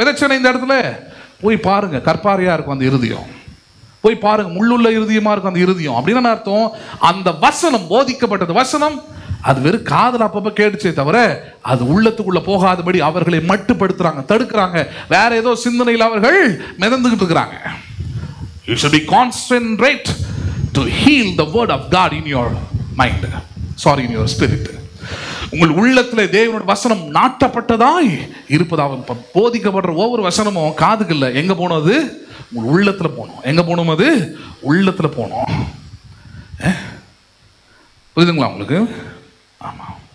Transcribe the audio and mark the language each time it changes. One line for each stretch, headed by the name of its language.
Tamil: விதைச்சனை இந்த இடத்துல போய் பாருங்க, கற்பாறையா இருக்கும் அந்த இருதயம். போய் பாருங்க, முள்ளுள்ள இருதயமா இருக்கும் அந்த இருதயம். அப்படின்னு அர்த்தம், அந்த வசனம், போதிக்கப்பட்டது வசனம், அது வெறும் காதல் அப்பப்போ கேட்டுச்சே தவிர அது உள்ளத்துக்குள்ள போகாதபடி அவர்களை மட்டுப்படுத்துறாங்க, தடுக்கிறாங்க. வேற ஏதோ சிந்தனையில் அவர்கள் மிதந்துகிட்டு இருக்கிறாங்க.
English: You should be concentrate to heal the word of God in your mind, sorry, in your spirit.
Tamil: உங்கள் உள்ளத்தில் தேவனுடைய வசனம் நாட்டப்பட்டதாய் இருப்பதாக போதிக்கப்படுற ஒவ்வொரு வசனமும் காதுக்கு இல்லை, எங்க போனோம்? அது உங்கள் உள்ளத்தில் போனோம். எங்க போனோம்? அது உள்ளத்தில் போனோம். புரியுதுங்களா உங்களுக்கு? ஆமா.